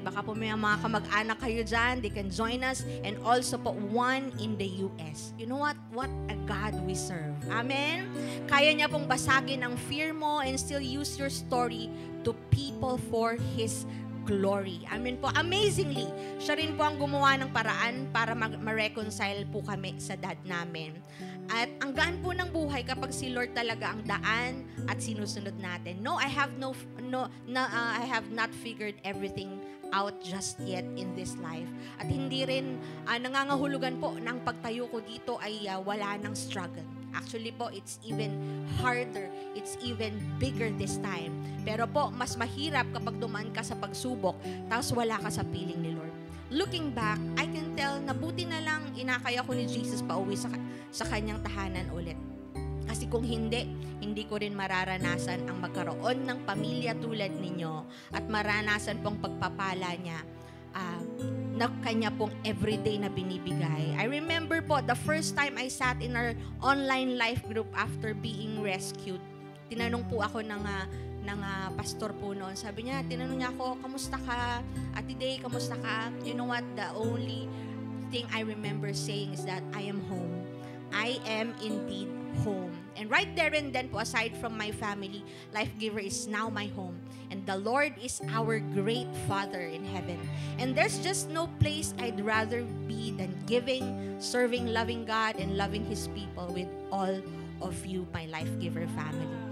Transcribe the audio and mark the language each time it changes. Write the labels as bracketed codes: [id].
[tl] Baka po may mga kamag-anak kayo dyan, [en] they can join us. And also po 1 in the US. You know what? What a God we serve. Amen? [tl] Kaya niya pong basagin ang fear mo [en] and still use your story to people for His glory. [tl] Amen po. Amazingly, siya rin po ang gumawa ng paraan para ma-reconcile po kami sa dad namin. At ang gaan po ng buhay kapag si Lord talaga ang daan at sinusunod natin. [en] No, I have not figured everything out just yet in this life. [tl] At hindi rin nangangahulugan po ng pagtayo ko dito ay wala ng struggle. [en] Actually po, it's even harder. It's even bigger this time. [tl] Pero po, mas mahirap kapag dumaan ka sa pagsubok, tapos wala ka sa piling ni Lord. [en] Looking back, I can tell [tl] na buti na lang inakaya ko ni Jesus pauwi sa kanyang tahanan ulit. Kasi kung hindi ko rin mararanasan ang magkaroon ng pamilya tulad ninyo at maranasan pong pagpapala niya na kanya pong everyday na binibigay. [en] I remember po, the first time I sat in our online life group after being rescued, [tl] tinanong po ako ng pastor po noon. Sabi niya, tinanong niya ako, kamusta ka? Ate Day, kamusta ka? [en] You know what? The only thing I remember saying is that I am home. I am indeed home. And right there and then po, aside from my family, Life Giver is now my home. And the Lord is our great Father in heaven. And there's just no place I'd rather be than giving, serving, loving God, and loving His people with all of you, my Life Giver family.